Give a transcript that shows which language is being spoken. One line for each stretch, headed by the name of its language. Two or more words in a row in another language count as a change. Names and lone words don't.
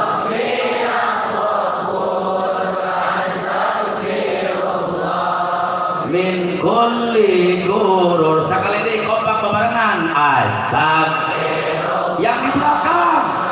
Arabic: من كل غرور
Sundanese: sakali deui kompak bebarengan astagfirullah
Indonesian: yang di belakang